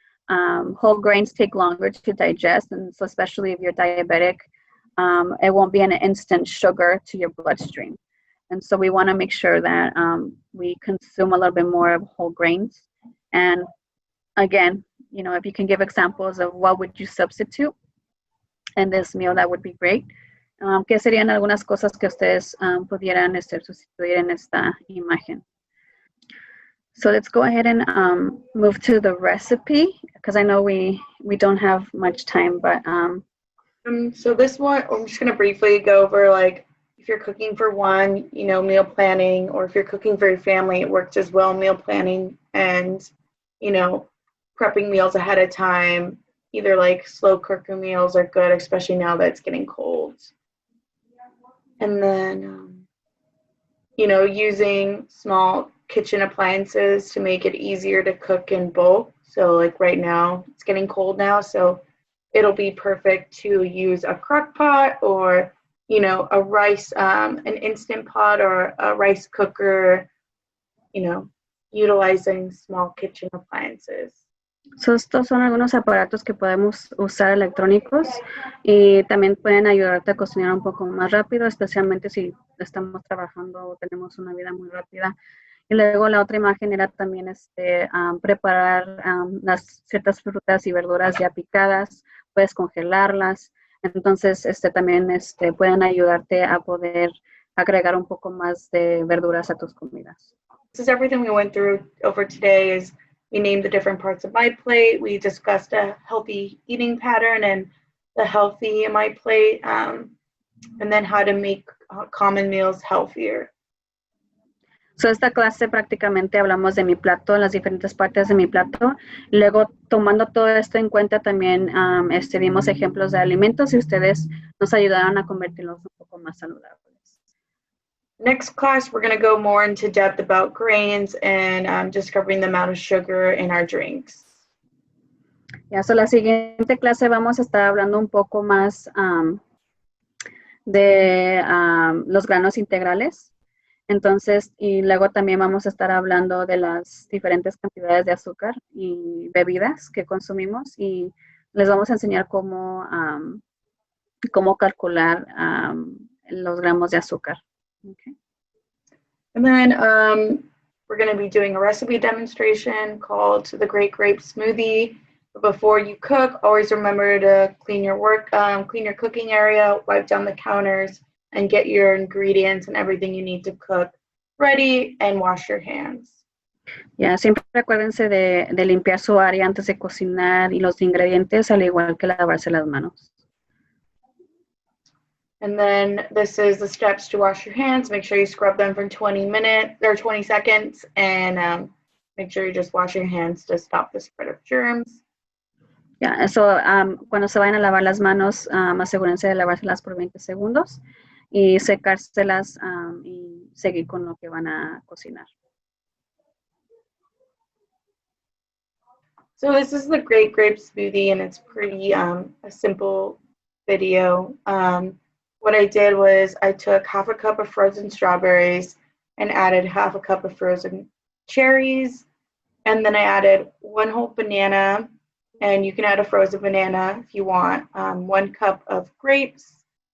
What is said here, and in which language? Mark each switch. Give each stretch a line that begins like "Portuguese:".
English: whole grains take longer to digest, and so especially if you're diabetic, it won't be an instant sugar to your bloodstream. And so we want to make sure that we consume a little bit more of whole grains. And again, you know, if you can give examples of what would you substitute in this meal, that would be great.
Spanish: ¿Qué serían algunas cosas que ustedes pudieran sustituir en esta imagen?
English: So let's go ahead and move to the recipe, because I know we don't have much time, but so this one, I'm just gonna briefly go over, like, if you're cooking for one, you know, meal planning, or if you're cooking for your family, it works as well, meal planning and, you know, prepping meals ahead of time. Either like slow cooker meals are good, especially now that it's getting cold. And then, you know, using small kitchen appliances to make it easier to cook in bulk. So like right now, it's getting cold now, so it'll be perfect to use a crock pot, or, you know, a rice, an instant pot, or a rice cooker, you know, utilizing small kitchen appliances.
Spanish: So estos son algunos aparatos que podemos usar electrónicos y también pueden ayudarte a cocinar un poco más rápido, especialmente si estamos trabajando o tenemos una vida muy rápida. Y luego la otra imagen era también preparar las ciertas frutas y verduras ya picadas, puedes congelarlas. Entonces también pueden ayudarte a poder agregar un poco más de verduras a tus comidas.
English: This is everything we went through over today. Is we named the different parts of my plate. We discussed a healthy eating pattern and the healthy in my plate, and then how to make common meals healthier.
Spanish: So esta clase prácticamente hablamos de mi plato, las diferentes partes de mi plato. Luego, tomando todo esto en cuenta, también vimos ejemplos de alimentos y ustedes nos ayudaron a convertirlos un poco más saludables.
English: Next class, we're going to go more into depth about grains and discovering the amount of sugar in our drinks.
Spanish: Ya, so la siguiente clase vamos a estar hablando un poco más de los granos integrales. Entonces, y luego también vamos a estar hablando de las diferentes cantidades de azúcar y bebidas que consumimos, y les vamos a enseñar cómo calcular los gramos de azúcar.
English: Okay. And then we're going to be doing a recipe demonstration called the Great Grape Smoothie. But before you cook, always remember to clean your cooking area, wipe down the counters, and get your ingredients and everything you need to cook ready, and wash your hands.
Spanish: Ya, siempre acuérdense de limpiar su área antes de cocinar y los ingredientes, al igual que lavarse las manos.
English: And then this is the steps to wash your hands. Make sure you scrub them for 20 minutes or 20 seconds, and make sure you just wash your hands to stop the spread of germs.
Spanish: Ya, so cuando se vayan a lavar las manos, asegúrense de lavárselas por 20 segundos y secárselas y seguir con lo que van a cocinar.
English: So this is the Great Grape Smoothie, and it's pretty a simple video. What I did was I took half a cup of frozen strawberries and added half a cup of frozen cherries, and then I added 1 whole banana, and you can add a frozen banana if you want, 1 cup of grapes.